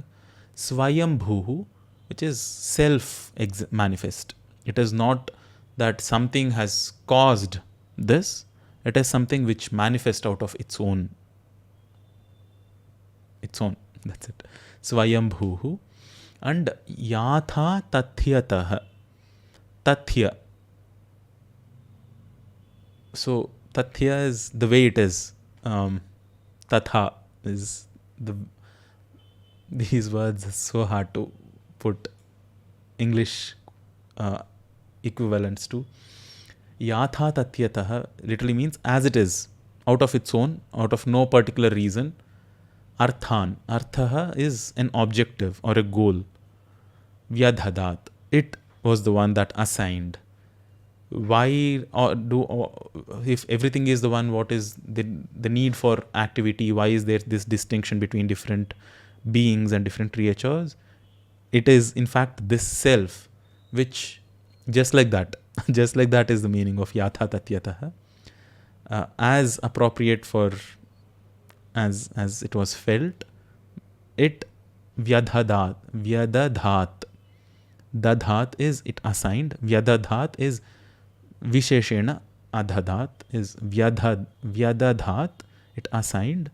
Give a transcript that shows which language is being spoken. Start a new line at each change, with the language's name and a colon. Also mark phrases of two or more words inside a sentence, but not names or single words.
English: Swayambhuhu, which is self manifest. It is not that something has caused this. It is something which manifests out of its own. That's it. Swayambhuhu.
Sanskrit: And yatha tathyatah.
English: Tathya. So tathya is the way it is. Tatha is these words are so hard to put English equivalents to.
Sanskrit: Yatha tatyatah
English: literally means as it is, out of its own, out of no particular reason. Arthan. Artha is an objective or a goal. Vyadhadat. It was the one that assigned. Why if everything is the one, what is the need for activity? Why is there this distinction between different beings and different creatures? It is in fact this self which, just like that, just like that is the meaning of
Sanskrit: yatha tatyatah,
English: as appropriate for, as it was felt, it vyadadhat. Dadhat is it assigned, vyadadhat is visheshena, adhadat is vyadadhat, it assigned.